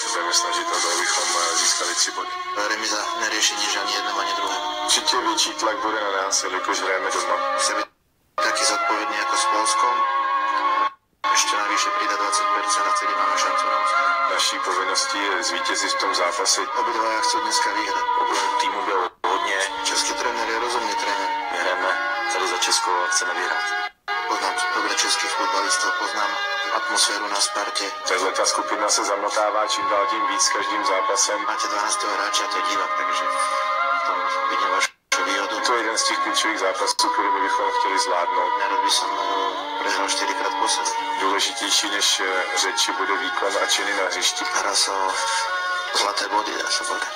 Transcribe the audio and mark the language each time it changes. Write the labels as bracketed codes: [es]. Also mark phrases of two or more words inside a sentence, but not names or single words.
[cs] budeme snažit o to, abychom získali 3 body. [sk] Remiza nerieši nič ani jednom, ani druhom. [cs] Určitě větší tlak bude na nás, jelikož hrajeme doma. [sk] Chce byť taký zodpovedný ako s Polskom. Ešte navyše pridá 20% a vtedy máme šancu na úspech. [cs] Naší povinností je zvítězit v tom zápase. [sk] Obidvaja chcú dneska vyhrať. [cs] Problém týmu byl hodně. [sk] Český tréner je rozumný tréner. [cs] My hrajeme tady za Česko a chceme vyhrát. [sk] Poznám dobre českých futbalistov, poznám atmosféru na Sparte. [cs] Tahle ta skupina se zamotává čím dál tím víc každým zápasem. [sk] Máte 12. hráča, to je divák, takže v tom vidím vašu výhodu. [cs] To je jeden z těch klíčových zápasů, který my bychom chtěli zvládnout. [sk] Nerad by som prehral 4-krát po sebe. [cs] Důležitější než řeči bude výkon a činy na hřišti. [sk] Hra sa o zlaté body, dá sa povedať.